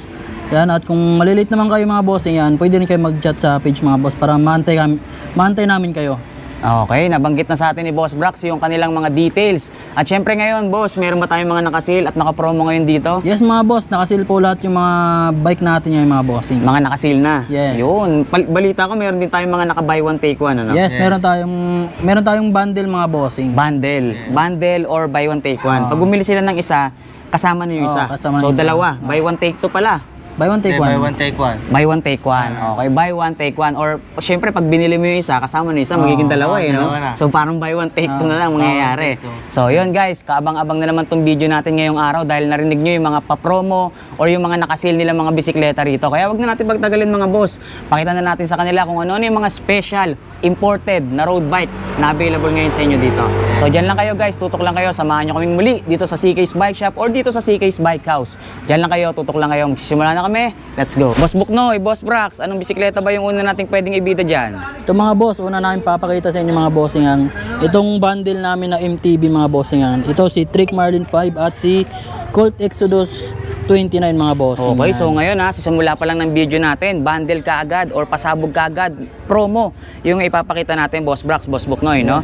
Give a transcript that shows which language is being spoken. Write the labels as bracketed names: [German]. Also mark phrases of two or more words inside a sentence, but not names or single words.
[Filipino] Yan, at kung malilate naman kayo mga bossing yan, pwede rin kayo mag-chat sa page mga boss para maantay namin kayo. Okay, nabanggit na sa atin ni Boss Brax yung kanilang mga details. At syempre ngayon, boss, meron ba tayong mga nakasil at nakapromo ngayon dito? Yes mga boss, nakasil po lahat yung mga bike natin yung mga bossing. Mga nakasil na. Yes. Yun. Balita ko meron din tayong mga naka [English] buy one take one, [Filipino] ano? Yes, meron tayong bundle mga bossing. Bundle. [English] Bundle or buy one take one. [Filipino] Pag bumili sila ng isa, kasama na yung isa. kasama So ng isa. dalawa, [English] buy one take two pala. Buy one take one. take one. Buy one take one. Okay, buy one take one. [Filipino] Or syempre pag binili mo yung isa, kasama na yung isa, magiging dalawa no? dalawa na. So parang [English] buy one take two [Filipino] na lang mangyayari. So yun guys, kaabang-abang na naman tong video natin ngayong araw dahil narinig nyo yung mga pa-promo or yung mga nakasil nila mga bisikleta rito. Kaya wag na natin pagtagalin mga boss. Pakita na natin sa kanila kung ano yung mga special, imported na [English] road bike [Filipino] na available ngayon sa inyo dito. So dyan lang kayo guys, tutok lang kayo, samahan nyo kaming muli dito sa CK's Bike Shop or dito sa CK's Bike House. Dyan lang kayo, tutok lang kayo, magsisimula na kami. [English] Let's go. [Filipino] Boss Buknoy, Boss Brax, anong bisikleta ba yung una nating pwedeng ibida dyan? Ito mga boss, una namin papakita sa inyo mga bossing yan. Itong bundle namin na MTB mga bossing yan. Ito si Trick Marlin 5 at si Colt Exodus 29 mga bossing. Okay, yan. so ngayon sisimula pa lang ng video natin, bundle ka agad or pasabog ka agad, promo, yung ipapakita natin Boss Brax, Boss Buknoy, no?